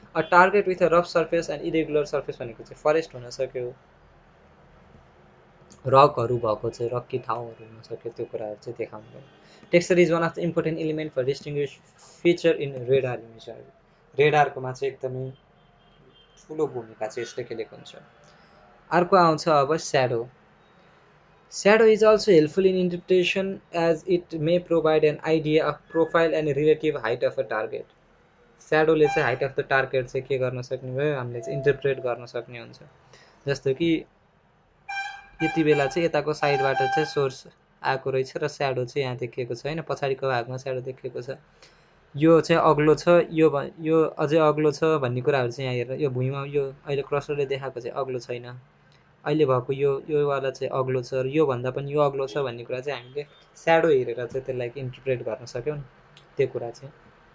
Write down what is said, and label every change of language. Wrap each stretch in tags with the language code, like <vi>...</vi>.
<en>a target with a rough surface and irregular surface</en> <ne>भनेको चाहिँ forest हुन सक्यो, रकहरू भएको चाहिँ रक्की ठाउँहरू हुन सक्यो, त्यो कुराहरू चाहिँ देखाउनु भयो।</ne> <en>Texture is one of the important element for distinguish feature in radar इमेजहरू।</en> <ne>रेडारकोमा चाहिँ एकदमै ठुलो भूमिका चाहिँ यसले खेलेको हुन्छ। अर्को आउँछ अब shadow.</ne> <en>Shadow is also helpful in interpretation as it may provide an idea of profile and relative height of a target.</en> <ne>स्याडोले चाहिँ</ne> <en>height of the target</en> <ne>चाहिँ के गर्न सक्ने भयो, हामीले चाहिँ इन्टरप्रेट गर्न सक्ने हुन्छ। जस्तो कि यति बेला चाहिँ यताको साइडबाट चाहिँ सोर्स आएको रहेछ र स्याडो चाहिँ यहाँ देखिएको छ होइन, पछाडिको भागमा स्याडो देखिएको छ, यो चाहिँ अग्लो छ, यो अझै अग्लो छ भन्ने कुराहरू चाहिँ यहाँ हेरेर, यो भुइँमा यो अहिले क्रसरले देखाएको चाहिँ अग्लो छैन, अहिले भएको योवाला चाहिँ अग्लो छ र योभन्दा पनि यो अग्लो छ भन्ने कुरा चाहिँ हामीले स्याडो हेरेर चाहिँ त्यसलाई इन्टरप्रेट गर्न सक्यौँ नि, त्यो कुरा चाहिँ।</ne>